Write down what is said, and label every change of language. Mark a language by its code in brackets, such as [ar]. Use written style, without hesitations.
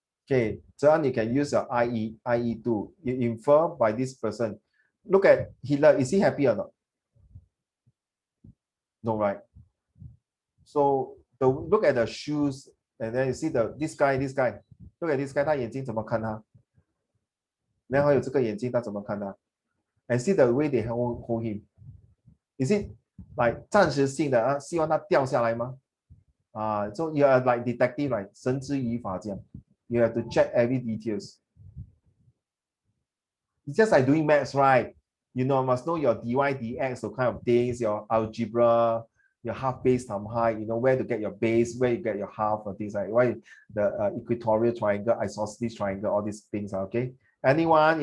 [en] Okay, so you can use your IE2. You infer by this person. Look at Hitler. Is he happy or not? No, right? So look at the shoes, and then you see this guy. Look at this guy. [zh] 他眼睛怎么看他？然后还有这个眼睛，他怎么看他？ [en] And see the way they hold him. Is it like [zh] 暂时性的希望他掉下来吗？ [en] So you are like detective, like [zh] 绳之以法这样。 [en] You have to check every details. It's just like doing maths, right? You know, must know your dy, dx, those kind of things, your algebra, your half base times height, you know, where to get your base, where you get your half, or things like why the equatorial triangle, isosceles triangle, all these things are okay. Anyone?